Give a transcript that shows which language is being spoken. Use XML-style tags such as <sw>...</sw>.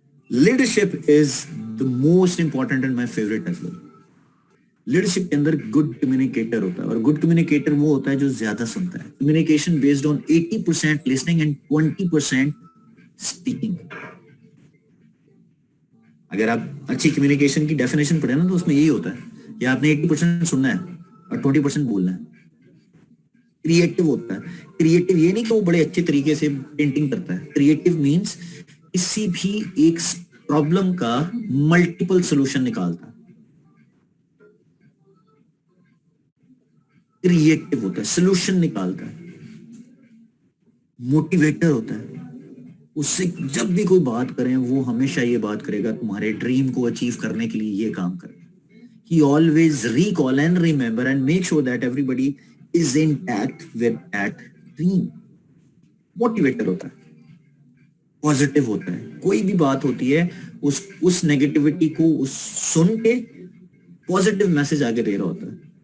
<ur>Leadership is</ur> <en>the most important and my favorite as well.</en> <ur>Leadership کے another good communicator ہوتا ہے, اور good communicator وہ ہوتا ہے جو زیادہ سنتا ہے. Communication based on</ur> <en>80% listening and 20% speaking.</en> <ur>اگر آپ اچھی کمیونیکیشن کی ڈیفینیشن پڑھیں نا تو اس میں یہی ہوتا ہے کہ آپ نے 80% سننا ہے اور 20% بولنا ہے. کریٹو ہوتا ہے. کریٹو یہ نہیں کہ وہ بڑے اچھے طریقے سے پینٹنگ کرتا ہے. کریٹو مینس کسی بھی ایک پرابلم کا ملٹیپل سولوشن نکالتا ہے. کریٹو ہوتا ہے, سولوشن نکالتا ہے. موٹیویٹر ہوتا ہے. اس سے جب بھی کوئی بات کریں وہ ہمیشہ یہ بات کرے گا تمہارے ڈریم کو اچیو کرنے کے لیے یہ کام کرے.</ur> <en>He always recall and remember and make sure that everybody is intact with that dream.</en> <ur>Motivator ہوتا ہے. پازیٹیو ہوتا ہے. کوئی بھی بات ہوتی ہے اس نیگیٹیوٹی کو سن کے پازیٹیو میسج آگے دے رہا ہوتا ہے.</ur>